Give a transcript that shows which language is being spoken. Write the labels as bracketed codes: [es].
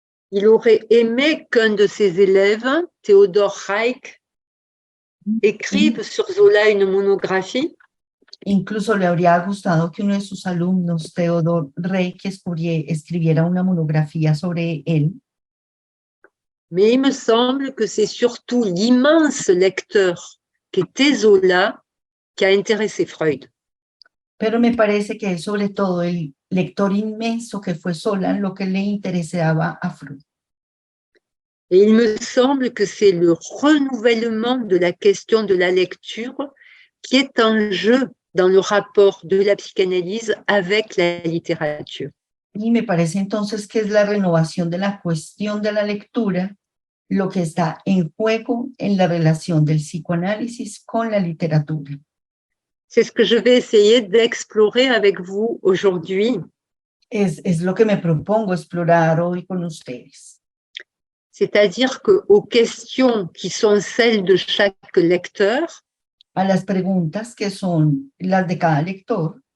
[fr] Il aurait aimé qu'un de ses élèves, Theodor Reich, écrive sur Zola une monographie. [es] Incluso le habría gustado que uno de sus alumnos, Theodor Reich, escribiera una monografía sobre él. [fr] Mais il me semble que c'est surtout l'immense lecteur qu'était Zola qui a intéressé Freud. [es] Pero me parece que es sobre todo el lector inmenso que fue Zola lo que le interesaba a Freud. [fr] Et il me semble que c'est le renouvellement de la question de la lecture qui est en jeu dans le rapport de la psychanalyse avec la littérature. [es] Y me parece entonces que es la renovación de la cuestión de la lectura lo que está en juego en la relación del psicoanálisis con la literatura. [fr] C'est ce que je vais essayer d'explorer avec vous aujourd'hui. [es] Es lo que me propongo explorar hoy con ustedes. [fr] C'est-à-dire qu'aux questions qui sont celles de chaque lecteur, [es] a las preguntas que son las de cada lector,